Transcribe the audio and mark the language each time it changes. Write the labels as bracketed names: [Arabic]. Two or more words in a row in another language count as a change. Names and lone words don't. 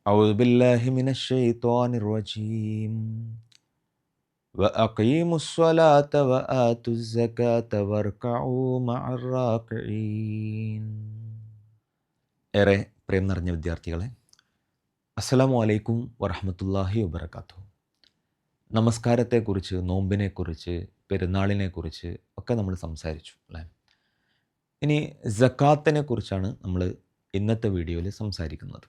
[Arabic] أعوذ بالله من الشيطان الرجيم وأقيموا الصلاة وآتوا الزكاة واركعوا مع الراكعين. [Malayalam] ഏറെ പ്രേം നിറഞ്ഞ വിദ്യാർത്ഥികളെ, [Arabic] السلام عليكم ورحمة الله وبركاته. [Malayalam] നമസ്കാരത്തെക്കുറിച്ച്, നോമ്പിനെക്കുറിച്ച്, പെരുന്നാളിനെക്കുറിച്ച് ഒക്കെ നമ്മൾ സംസാരിച്ചു അല്ലേ. ഇനി സക്കാത്തിനെ കുറിച്ചാണ് നമ്മൾ ഇന്നത്തെ വീഡിയോയിൽ സംസാരിക്കുന്നത്.